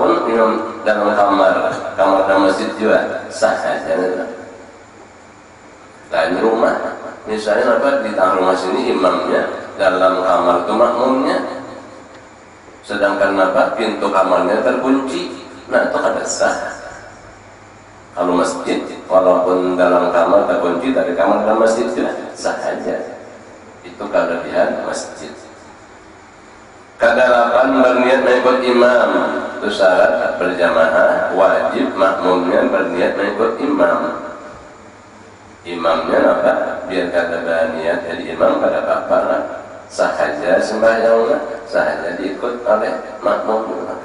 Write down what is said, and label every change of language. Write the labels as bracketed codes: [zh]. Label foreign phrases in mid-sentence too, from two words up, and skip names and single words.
[id] imam dalam kamar dan masjid juga sah saja. Lain rumah, misalnya apa di tengah rumah sini imamnya, dalam kamar itu makmumnya, sedangkan apa pintu kamarnya terkunci, nah itu kada sah. Kalau masjid, walaupun dalam kamar terkunci, dari kamar dan masjid juga sah saja. Itu kelebihan masjid. Kedelapan berniat mengikut imam, itu syarat berjamaah, wajib makmumnya berniat mengikut imam. Imamnya apa? Biar kada berniat jadi imam pada apa? Sah saja sembahyangnya, sah saja diikut oleh makmum.